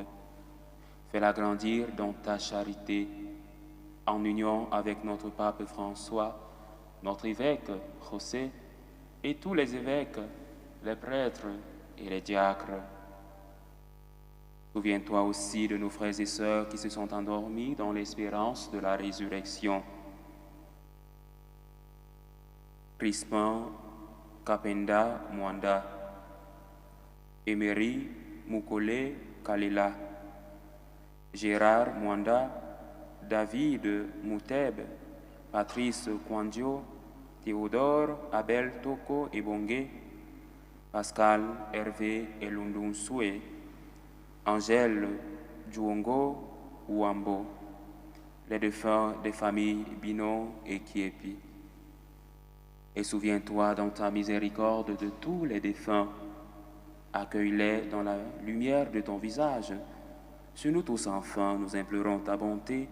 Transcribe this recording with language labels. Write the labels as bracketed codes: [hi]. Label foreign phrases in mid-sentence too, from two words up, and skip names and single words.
[fr] Fais-la grandir dans ta charité, en union avec notre pape François, notre évêque José, et tous les évêques, les prêtres et les diacres. Souviens-toi aussi de nos frères et sœurs qui se sont endormis dans l'espérance de la résurrection. Crispin Kapenda Mwanda, Emery Mukole Kalela, Gérard Mwanda, David Mouteb, Patrice Kwandio, Théodore Abel Toko Ebongue, Pascal Hervé Elundunsue, Angèle Djouongo Ouambo, les défunts des familles Bino et Kiepi. Et souviens-toi dans ta miséricorde de tous les défunts. Accueille-les dans la lumière de ton visage. Sur nous tous enfin, nous implorons ta bonté.